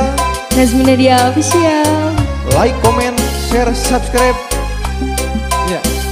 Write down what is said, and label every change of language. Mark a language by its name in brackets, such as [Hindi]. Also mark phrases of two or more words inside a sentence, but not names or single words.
[English] Nazmina Dia Official. Like, comment, share, subscribe. Ya.